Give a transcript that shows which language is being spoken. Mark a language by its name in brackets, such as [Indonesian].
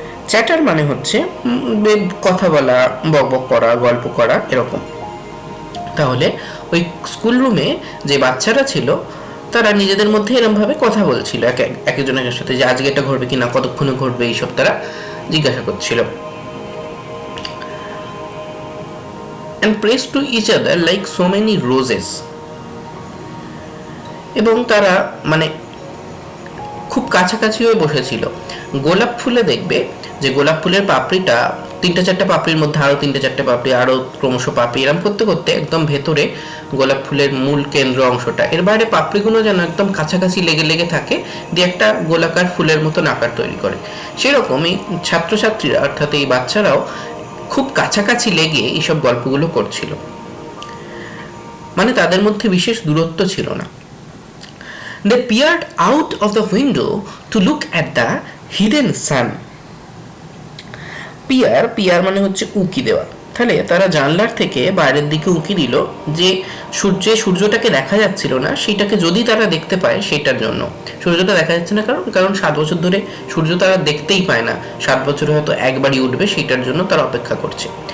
[Bangla] Chatter মানে হচ্ছে কথা বলা, বকবক করা, গল্প করা, এরকম। তাহলে ওই স্কুল রুমে যে বাচ্চারা ছিল তারা নিজেদের মধ্যে এরমভাবে কথা বলছিল একজনের সাথে, যে আজকে এটা ঘটবে কিনা, কতক্ষণে ঘটবে, এইসব তারা জিজ্ঞাসা করছিল। [English] and pressed to each other like so many roses। [Bangla] এবং তারা মানে খুব কাছাকাছি হয়ে বসেছিল। গোলাপ ফুলে দেখবে যে গোলাপ ফুলের পাপড়িটা 3-4টা পাপড়ির মধ্যে আরো 3-4টে পাপড়ি, আরো ক্রমশ পাপড়ি, এরম করতে করতে একদম ভেতরে গোলাপ ফুলের মূল কেন্দ্র অংশটা, এর বাইরে পাপড়িগুলো যেন একদম কাছাকাছি লেগে লেগে থাকে, দিয়ে একটা গোলাকার ফুলের মতন আকার তৈরি করে। সেরকমই ছাত্রছাত্রীরা অর্থাৎ এই বাচ্চারাও খুব কাছাকাছি লেগে এইসব গল্পগুলো করছিল, মানে তাদের মধ্যে বিশেষ দূরত্ব ছিল না। [English] They peered out of the window to look at the hidden sun। [Bangla] Peer মানে হচ্ছে উঁকি দেওয়া। তাহলে তারা জানলার থেকে বাইরের দিকে উঁকি দিল যে সূর্যটাকে দেখা যাচ্ছিল না সেটাকে যদি তারা দেখতে পায় সেটার জন্য। সূর্যটা দেখা যাচ্ছে না কারণ 7 বছর ধরে সূর্য তারা দেখতেই পায় না, 7 বছরে হয়তো একবারই উঠবে, সেটার জন্য তারা অপেক্ষা করছে।